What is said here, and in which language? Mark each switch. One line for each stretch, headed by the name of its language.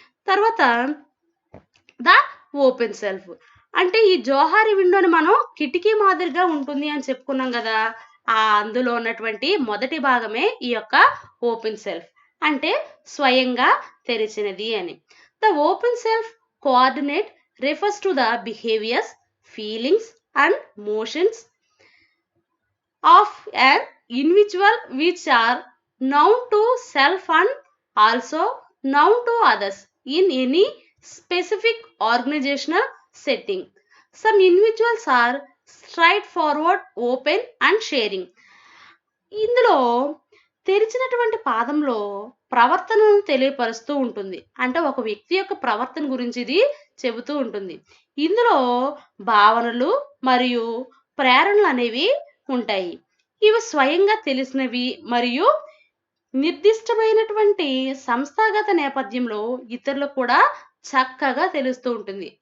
Telugu: తర్వాత the open self, అంటే ఈ జోహారి విండోని మనం కిటికీ మాదిరిగా ఉంటుంది అని చెప్పుకున్నాం కదా, అందులో ఉన్నటువంటి మొదటి భాగమే ఈ యొక్క ఓపెన్ సెల్ఫ్, అంటే స్వయంగా తెరిచినది అని.
English: The open self coordinate refers to the behaviors, feelings and motions of an individual which are known to self and also known to others in any specific organizational setting. Some individuals are straightforward, open and sharing.
Telugu: ఇందులో తెరిచినటువంటి పాదంలో ప్రవర్తనను తెలియపరుస్తూ ఉంటుంది. అంటే ఒక వ్యక్తి యొక్క ప్రవర్తన గురించి ఇది చెబుతూ ఉంటుంది. ఇందులో భావనలు మరియు ప్రేరణలు అనేవి ఉంటాయి. ఇవి స్వయంగా తెలిసినవి మరియు నిర్దిష్టమైనటువంటి సంస్థాగత నేపథ్యంలో ఇతరులకు కూడా చక్కగా తెలుస్తూ ఉంటుంది.